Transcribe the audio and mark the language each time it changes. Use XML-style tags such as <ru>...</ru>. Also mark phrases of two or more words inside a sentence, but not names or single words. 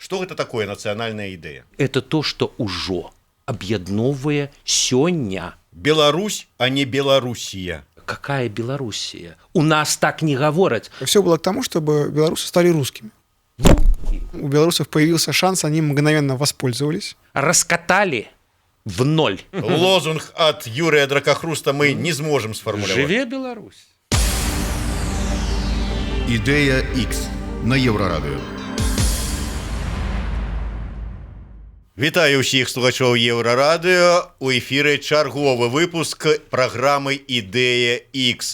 <be>Что гэта такое нацыянальная ідэя?</be> <ru>Это то, что</ru> <be>ўжо аб'ядноўвае сёння.</be> <ru>Беларусь, а не Белоруссия. Какая Белоруссия? У нас так не говорят. Все было к тому, чтобы белорусы стали русскими. У белорусов появился шанс, они мгновенно воспользовались. Раскатали в ноль. Лозунг от Юрия Дракохруста мы не сможем сформулировать.</ru> <be>Живе Беларусь. Ідея X на Єврорадіо. Вітаю ўсіх слухачоў Еўрарадыё. У эфіры чарговы выпуск праграмы «Ідэя X».</be>